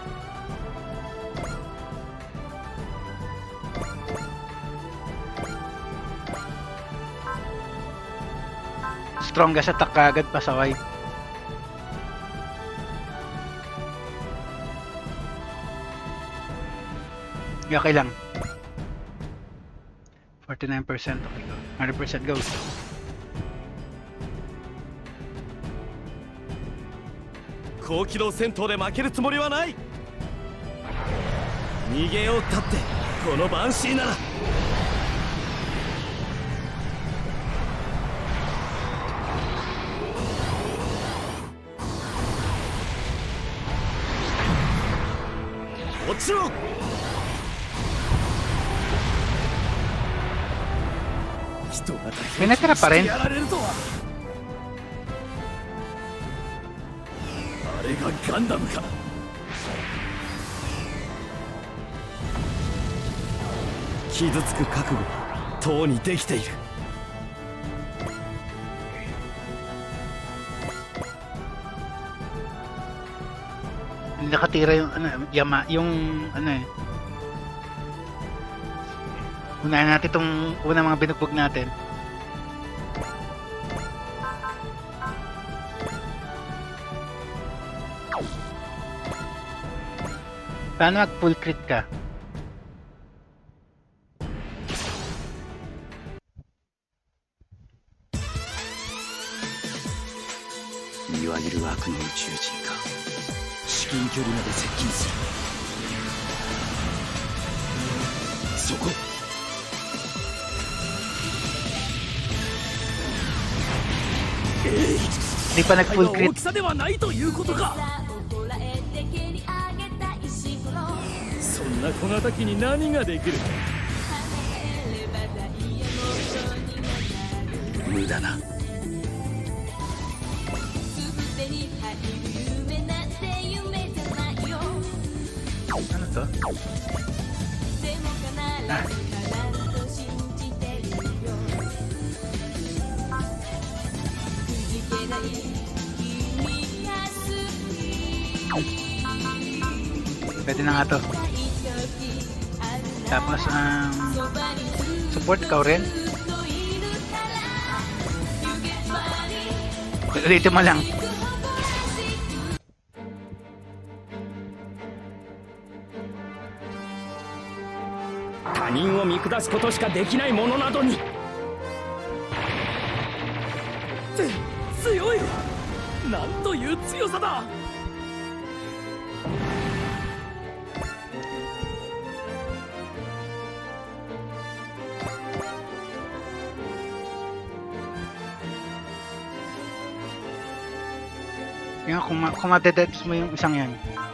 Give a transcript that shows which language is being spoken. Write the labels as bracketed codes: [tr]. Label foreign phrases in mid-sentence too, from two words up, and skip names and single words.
[en] Strongest attack [tl] agad pasaway. Okay lang. 49%, [en] okay go. 100% go. [ja] 高機動戦闘で負けるつもりはない。逃げようったってこのバンシーなら。落ちろ。人型 [tl] Penetra pa rin. [ja] やられるとは。あれがガンダムか。傷つく覚悟はとうにできている。 [tl] Nakatira yung ano, yung ano eh. Unahin natin itong unang mga binugbog natin. Paano mag [en] full crit [tl] ka? [ja] いわゆる悪の宇宙人か。至近距離まで接近する。そこ。 [tl] Hindi pa nag full [ja] 大 [tl] crit. [ja] きさではないということか。そんな小型機に何ができる。無駄な。 [tl] Ano to? Ah. Pwede na nga to. Tapos support ikaw rin. Ulitin mo lang. [ja] 他人を見下すことしかできない者などに強い。なんという強さだ。 [tl] Yung kung madededs mo yung isang yan.